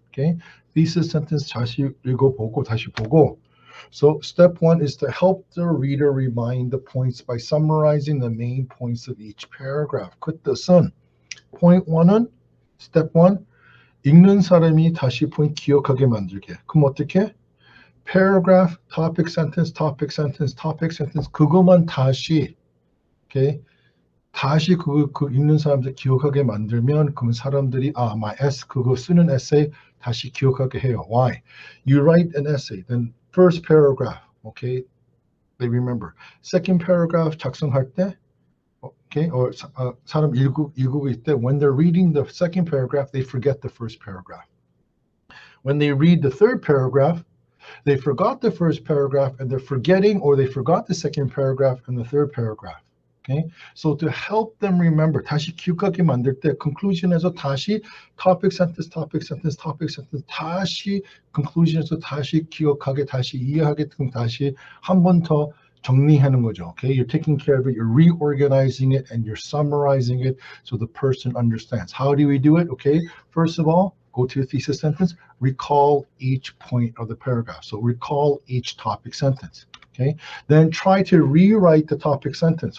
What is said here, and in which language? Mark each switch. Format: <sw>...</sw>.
<ko>Okay, thesis sentence 다시 읽어보고 다시 보고.</ko> <en>So step 1 is to help the reader remind the points by summarizing the main points of each paragraph.</en> <ko>그 뜻은 point 1은 Step 1, 읽는 사람이 다시 포인트 기억하게 만들게. 그럼 어떻게? Paragraph, topic sentence, topic sentence, topic sentence 그것만 다시 okay, 다시 그 읽는 사람들 기억하게 만들면 그러면 사람들이 my 그거 쓰는 에세이 다시 기억하게 해요.</ko> <en>Why? You write an essay, then first paragraph, okay? They remember. Second paragraph</en> <ko>작성할 때,</ko> <en>okay? or</en> <ko>사람 읽고 있을 때,</ko> <en>when they're reading the second paragraph, they forget the first paragraph. When they read the third paragraph, they forgot the first paragraph and they're forgetting, or they forgot the second paragraph and the third paragraph. Okay, so to help them remember,</en> <ko>다시 기억하게 만들 때 conclusion에서 다시 topic sentence 다시 conclusion에서 다시 기억하게, 다시 이해하게, 다시 한 번 더 정리하는 거죠.</ko> <en>Okay, you're taking care of it, you're reorganizing it, and you're summarizing it so the person understands. How do we do it? Okay, first of all, go to the thesis sentence, recall each point of the paragraph. So recall each topic sentence. Okay, then try to rewrite the topic sentence.</en>